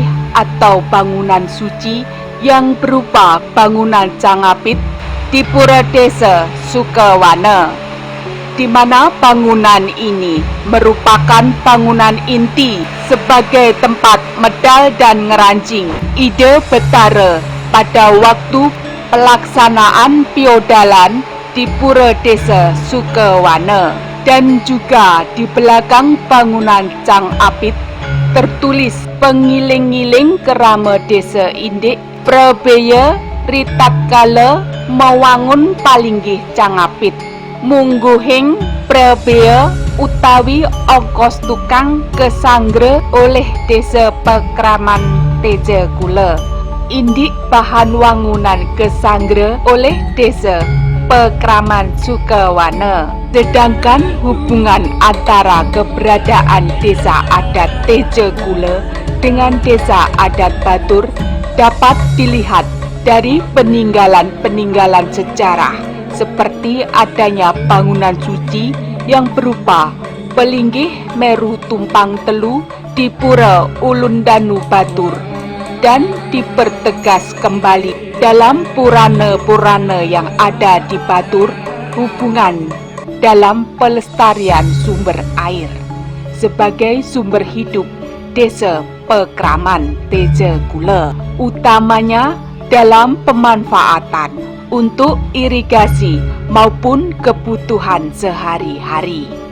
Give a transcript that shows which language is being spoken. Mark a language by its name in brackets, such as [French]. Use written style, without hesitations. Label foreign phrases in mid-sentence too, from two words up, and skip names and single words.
[Indonesian] atau bangunan suci yang berupa bangunan cangapit di Pura Desa Sukewane, di mana bangunan ini merupakan bangunan inti sebagai tempat medal dan ngerancing Ide Betara pada waktu pelaksanaan piodalan di Pura Desa Sukewane. Dan juga di belakang bangunan cangapit tertulis [Balinese] pengiling-ngiling Kerama Desa Indik Prebaya Ritatkala mewangun palinggih cangapit. mungguhing prebea utawi ongkos tukang kesanggre oleh Desa Pekraman Tejegule. Indik bahan wangunan kesanggre oleh Desa Pekraman Sukewana. [Indonesian] Sedangkan hubungan antara keberadaan desa adat Tejegule dengan desa adat Batur dapat dilihat dari peninggalan-peninggalan sejarah, seperti adanya bangunan suci yang berupa pelinggih Meru Tumpang Telu di Pura Ulundanu Batur, dan dipertegas kembali dalam purana-purana yang ada di Batur hubungan dalam pelestarian sumber air sebagai sumber hidup Desa Pekraman Tejegule, utamanya dalam pemanfaatan untuk irigasi maupun kebutuhan sehari-hari.